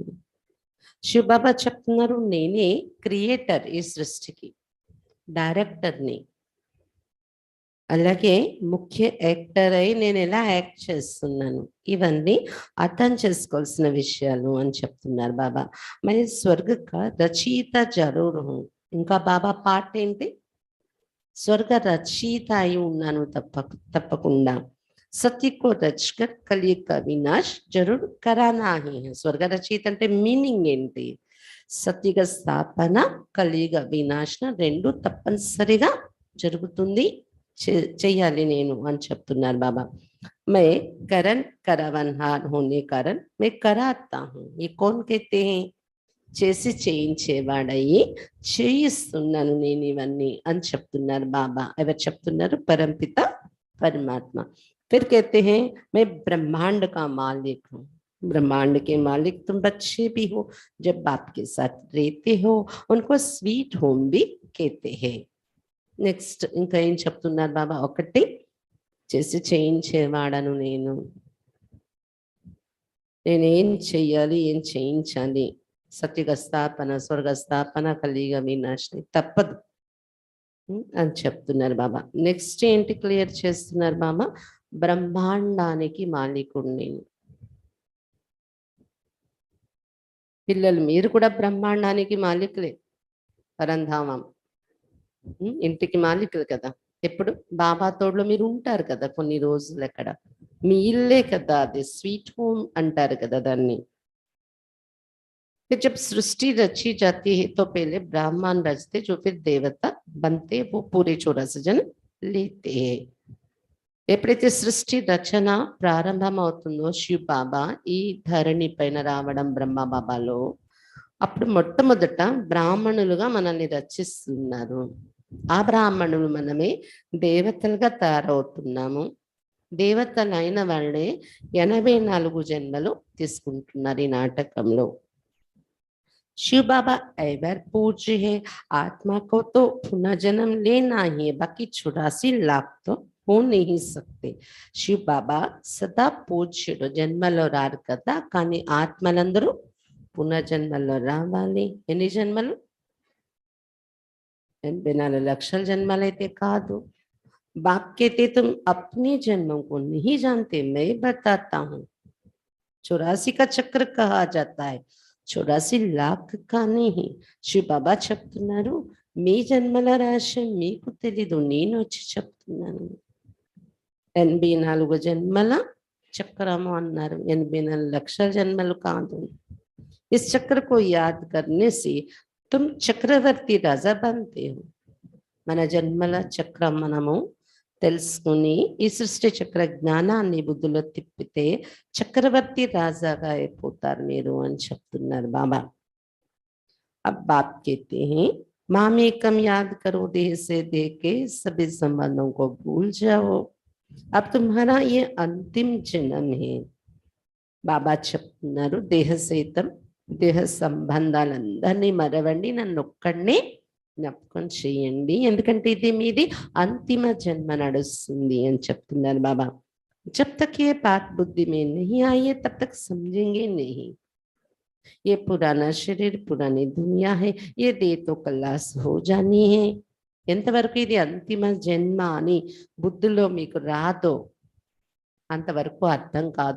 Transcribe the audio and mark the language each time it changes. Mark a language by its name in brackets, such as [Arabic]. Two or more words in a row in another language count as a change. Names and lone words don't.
[Telugu] శివ బాబా చెప్తున్నారు నేనే క్రియేటర్ ఈ సృష్టికి, డైరెక్టర్ని, అలాగే ముఖ్య యాక్టర్ అయి నేను ఎలా యాక్ట్ చేస్తున్నాను, ఇవన్నీ అర్థం చేసుకోవాల్సిన విషయాలు అని చెప్తున్నారు బాబా. [Hindi] मरी स्वर्ग रचयिता ज़रूर हूँ. [Telugu] ఇంకా బాబా పాట ఏంటి? స్వర్గ రచయిత అయి ఉన్నాను తప్పకుండా. [Hindi] सत्य को रचकर कलियुग का विनाश ज़रूर कराना ही है. [Telugu] స్వర్గ రచయిత అంటే మీనింగ్ ఏంటి? సత్యుగ స్థాపన, కలియుగ వినాశన రెండు తప్పనిసరిగా జరుగుతుంది, చెయ్యాలి నేను అని చెప్తున్నారు బాబా. [Hindi] मैं करण करावनहार होने कारण मैं कराता हूँ. ये कौन कहते हैं? [Telugu] చేసి చేయించేవాడయ్యి చేయిస్తున్నాను నేను ఇవన్నీ అని చెప్తున్నారు బాబా. ఎవరు చెప్తున్నారు? [Hindi] परमपिता परमात्मा. फिर कहते हैं मैं ब्रह्मांड का मालिक हूँ. ब्रह्मांड के मालिक तुम बच्चे भी हो, जब बाप के साथ रहते हो उनको [English] sweet home [Hindi] भी कहते हैं. [Telugu] నెక్స్ట్ ఇంకా ఏం చెప్తున్నారు బాబా? ఒకటి చేసి చేయించేవాడను నేను, నేనేం చెయ్యాలి, ఏం చేయించాలి, సత్యుగ స్థాపన, స్వర్గ స్థాపన, కలియుగ వినాశని తప్పదు అని చెప్తున్నారు బాబా. నెక్స్ట్ ఏంటి క్లియర్ చేస్తున్నారు బాబా? బ్రహ్మాండానికి మాలికుడు నేను. పిల్లలు మీరు కూడా బ్రహ్మాండానికి మాలికులే, పరంధామం ఇంటికి మాలికులు కదా. ఎప్పుడు బాబా తోడులో మీరు ఉంటారు కదా కొన్ని రోజులు, అక్కడ మీ ఇల్లే కదా, అది [English] sweet home [Telugu] అంటారు కదా దాన్ని. [Hindi] जब सृष्टि रची जाती है तो पहले ब्राह्मण रचते, जो फिर देवता बनते, वो पूरे 84 जन लेते हैं. [Telugu] ఎప్పుడైతే సృష్టి రచన ప్రారంభం అవుతుందో శివ్ బాబా ఈ ధరణి పైన రావడం బ్రహ్మ బాబాలో, అప్పుడు మొట్టమొదట బ్రాహ్మణులుగా మనల్ని రచిస్తున్నారు. ఆ బ్రాహ్మణులు మనమే దేవతలుగా తయారవుతున్నాము. దేవతలైన వాళ్ళే 84 జన్మలు తీసుకుంటున్నారు ఈ నాటకంలో. [Hindi] शिव बाबा एवर पूज्य है. आत्मा को तो पुनर्जन्म लेना ही है, बाकी 84 लाख तो हो नहीं सकते. [Telugu] शिव बाबा सदा పూజ్యుడు, జన్మలో రారు కదా, కానీ ఆత్మలందరూ పునర్జన్మలో రావాలి. ఎన్ని జన్మలు? 84 లక్షల జన్మలైతే కాదు. [Hindi] बाप कहते तुम अपने जन्मों को नहीं जानते, मैं बताता हूँ. 84 का चक्र कहा जाता है, 84 लाख का नहीं. [Telugu] శివ బాబా చెప్తున్నారు మీ జన్మల రహస్యం మీకు తెలీదు, నేను వచ్చి చెప్తున్నాను. 84 జన్మల చక్రము అన్నారు, 84 లక్షల జన్మలు కాదు. [Hindi] इस चक्र को याद करने से तुम चक्रवर्ती राजा बनते हो. [Telugu] మన జన్మల చక్రం మనము తెలుసుకుని ఈ సృష్టి చక్ర జ్ఞానాన్ని బుద్ధిలో తిప్పితే చక్రవర్తి రాజాగా అయిపోతారు మీరు అని చెప్తున్నారు బాబా. [Hindi] अब बाप कहते हैं मामेकम याद करो देह से देह के सभी संबंधों को भूल जाओ, अब तुम्हारा ये अंतिम जन्म है. [Telugu] బాబా చెప్తున్నారు దేహ సహితం దేహ సంబంధాలందరినీ మరవండి, నన్ను ఒక్కడినే జ్ఞాపకం చేయండి, ఎందుకంటే ఇది మీది అంతిమ జన్మ నడుస్తుంది అని చెప్తున్నారు బాబా. [Hindi] जब तक ये बात बुद्धि में नहीं आई है तब तक समझेंगे नहीं. ये पुराना शरीर पुरानी दुनिया है, ये देह तो कलास हो जानी है. [Telugu] ఎంతవరకు ఇది అంతిమ జన్మ అని బుద్ధిలో మీకు రాదో అంతవరకు అర్థం కాదు.